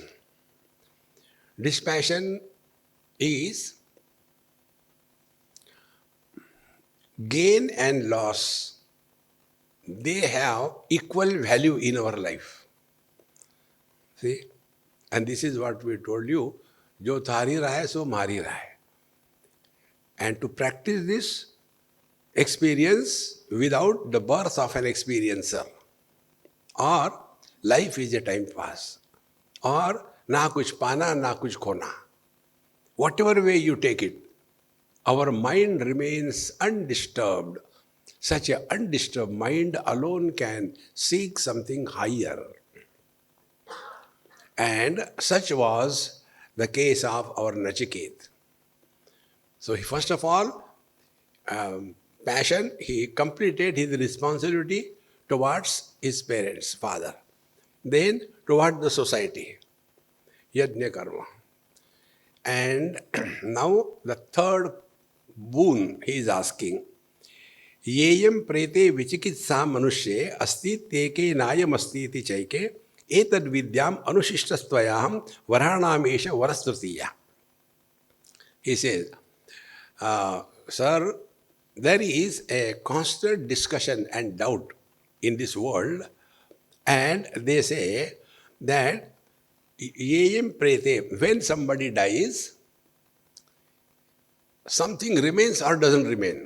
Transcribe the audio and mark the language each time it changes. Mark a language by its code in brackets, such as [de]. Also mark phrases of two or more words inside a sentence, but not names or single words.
[en] Dispassion is gain and loss. They have equal value in our life. See? And this is what we told you, [hi] जो ठहर रहा है, सो मर रहा है. [en] And to practice this experience without the birth of an experiencer, or life is a time pass, or [hi] न कुछ पाना, न कुछ खोना. [en] Whatever way you take it, our mind remains undisturbed. Such an undisturbed mind alone can seek something higher. And such was the case of our Nachiket. So first of all, passion, he completed his responsibility towards his parents, father. Then towards the society, [sa] यज्ञ कर्म. [en] And now the third boon he is asking, [sa] येयम प्रेते विचिकित्सा मनुष्ये अस्ति तेके नायम अस्ति इति चैके एतद् विद्याम अनुशिष्टस्त्वयाहं वराणामेष वरस्तृतीया. [en] He says, sir, there is a constant discussion and doubt in this world, and they say that [sa] येयं प्रेते, [en] when somebody dies, something remains or doesn't remain.